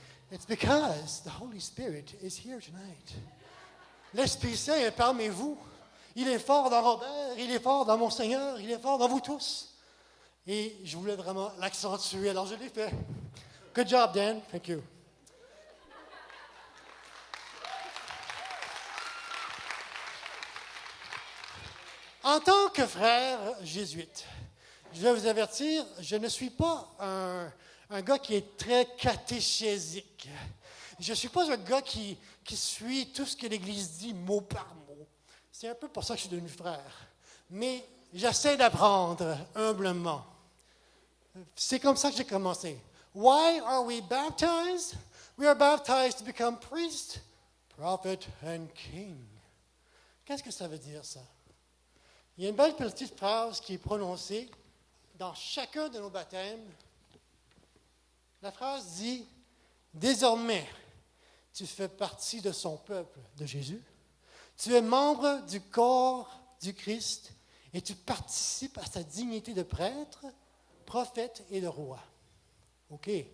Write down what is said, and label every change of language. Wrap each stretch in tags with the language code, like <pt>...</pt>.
<en>It's because the Holy Spirit is here tonight.</en> <fr>L'Esprit Saint est parmi vous. Il est fort dans Robert, il est fort dans mon Seigneur, il est fort dans vous tous. Et je voulais vraiment l'accentuer, alors je l'ai fait.</fr> <en>Good job, Dan. Thank you.</en> <fr>En tant que frère jésuite, je vais vous avertir, je ne suis pas un gars qui est très catéchésique. Je ne suis pas un gars qui suit tout ce que l'Église dit mot par mot. C'est un peu pour ça que je suis devenu frère. Mais j'essaie d'apprendre humblement. C'est comme ça que j'ai commencé.</fr> <en>Why are we baptized? We are baptized to become priest, prophet and king.</en> <fr>Qu'est-ce que ça veut dire, ça? Il y a une belle petite phrase qui est prononcée dans chacun de nos baptêmes. La phrase dit « Désormais, tu fais partie de son peuple, de Jésus. Tu es membre du corps du Christ et tu participes à sa dignité de prêtre, prophète et de roi. » OK.</fr>